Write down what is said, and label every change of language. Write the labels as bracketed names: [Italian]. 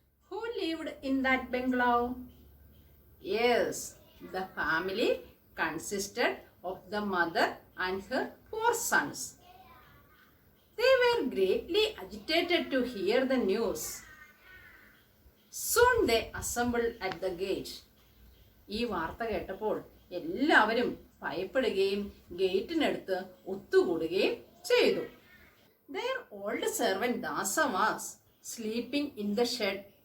[English] Who lived in that bungalow? Yes, the family consisted of the mother and her 4 sons. They were greatly agitated to hear the news. Soon they assembled at the gate. [Malayalam] ഈ വാർത്ത കേട്ടപ്പോൾ എല്ലാവരും ഭയപ്പെടുകയും ഗേറ്റിനടുത്ത് ഒത്തുകൂടുകയും ചെയ്തു. [English] Their old servant Dasa was sleeping in the shed.